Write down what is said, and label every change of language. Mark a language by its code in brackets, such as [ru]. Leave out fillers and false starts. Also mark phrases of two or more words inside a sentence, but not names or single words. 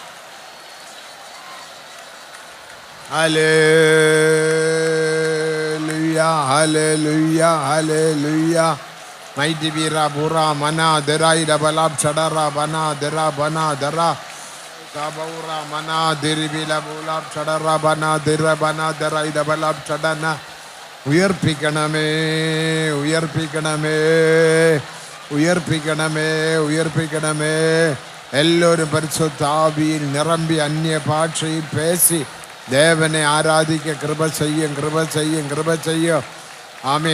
[en] Hallelujah, hallelujah, hallelujah. Mighty bira bura mana dera ira balab chadara bana dera banadara. Tabaura mana diribila bulab chadara banadara banadara ira balab chadana. [ta] உயர்ப்பிக்கணமே உயர்ப்பிக்கணமே உயர்ப்பிக்கணமே உயர்ப்பிக்கணமே. எல்லாவரும் பரிசுத்த ஆவியில் நிரம்பி அந்நிய பாஷையில் பேசி தேவனை ஆராதிக்க. கிருபை செய்யும், கிருபை செய்யும், கிருபை செய்யும். ஆமீன்.